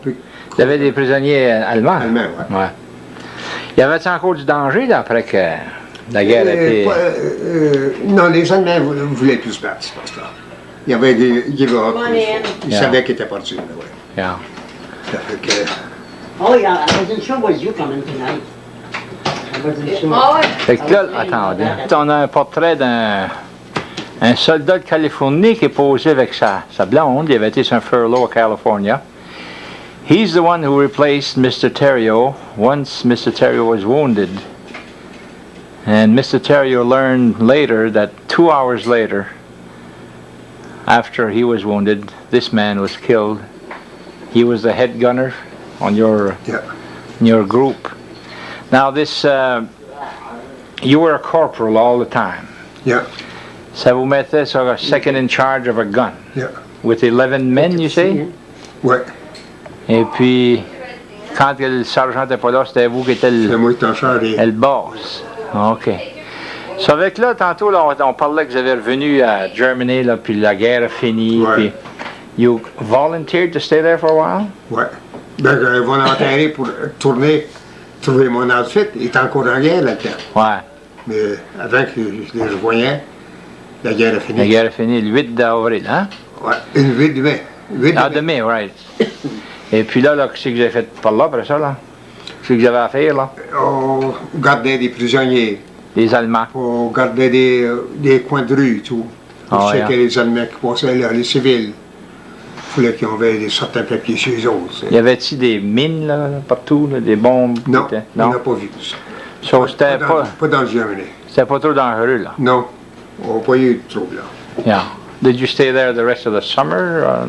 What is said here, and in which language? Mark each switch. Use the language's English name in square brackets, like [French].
[French] Puis, Il y avait des prisonniers allemands. Allemands, ouais. Ouais. Il y avait encore du danger, là, après que la guerre était... non, les Allemands voulaient plus se battre, je pense là. Il y avait des [English] give up. [French] Ils [English] Yeah. [French] savaient qu'ils étaient partis. Là, ouais. [English] Yeah. [French] Ça fait que, [English] Oh, yeah, I wasn't sure was you coming tonight. I wasn't sure. [French] Oh, ouais. Fait que là, attendez, on a un portrait d'un soldat de Californie qui est posé avec sa blonde. Il avait été sur un furlough à California. [English] He's the one who replaced Mr. Theriault once Mr. Theriault was wounded. And Mr. Theriault learned later that 2 hours later, after he was wounded, this man was killed. He was the head gunner on your yeah. in your group. Now this, you were a corporal all the time. Yeah, [French] Ça vous mettait sur [English] a second in charge of a gun. yeah. With 11 men, you say? [French] Ouais. Et puis, quand le sergent n'était pas là, c'était vous qui étiez C'est moi qui t'en charge. le boss. OK. So avec là, tantôt, là, on parlait que vous avez revenu à Germany, là, puis la guerre a fini. Ouais. [English] Puis you volunteered to stay there for a while? [French] Ouais. Ben, j'avais volontairé pour tourner, trouver mon outfit. Il était encore en guerre là-dedans. Ouais. Mais avant que je les revoyais, la guerre a fini. La guerre a fini le 8 d'avril, hein? Ouais, une 8 de mai. 8 Ah, de mai, right. Et puis là, qu'est-ce que vous avez fait par là, après ça, là? Qu'est-ce que vous avez à faire, là? On gardait des prisonniers. Les Allemands. On gardait des coins de rue, tout. Pour Ah, checker [English] yeah. [French] les Allemands qui passaient là, les civils. Il fallait qu'ils avaient certains papiers chez eux autres. Y avait-il des mines, là, partout, là, des bombes? qui Non, étaient- on n'a pas vu ça. So, c'était Pas dans le Germany. c'était pas trop dangereux, là. Non, on n'a pas eu de trouble là. [English] Yeah. Did you stay there the rest of the summer?